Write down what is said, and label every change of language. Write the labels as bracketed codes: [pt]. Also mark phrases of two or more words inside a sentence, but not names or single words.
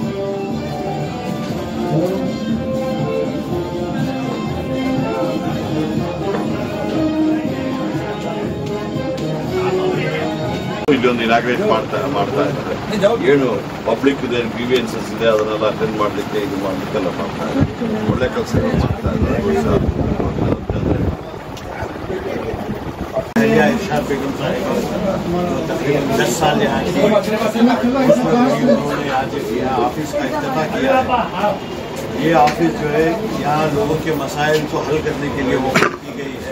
[kn] ಇಲ್ಲೊಂದು ಇನಾಗ್ರೇಟ್ ಮಾಡ್ತಾ ಇದ್ದಾರೆ. ಏನು [en] public grievances [kn] ಇದೆ ಅದನ್ನೆಲ್ಲ ಅಟೆಂಡ್ ಮಾಡಲಿಕ್ಕೆ ಇದು ಮಾಡಲಿಕ್ಕೆಲ್ಲ ಮಾಡ್ತಾ ಇದ್ದಾರೆ. ಒಳ್ಳೆ ಕೆಲಸಗಳು ಮಾಡ್ತಾ ಇದ್ದಾರೆ. [ur] ارشاد بیگم صاحب تقریباً 10 سال یہاں کی، انہوں نے آج یہاں آفس کا افتتاح کیا ہے. یہ آفس جو ہے یہاں لوگوں کے مسائل کو حل کرنے کے لیے وہ کی گئی ہے.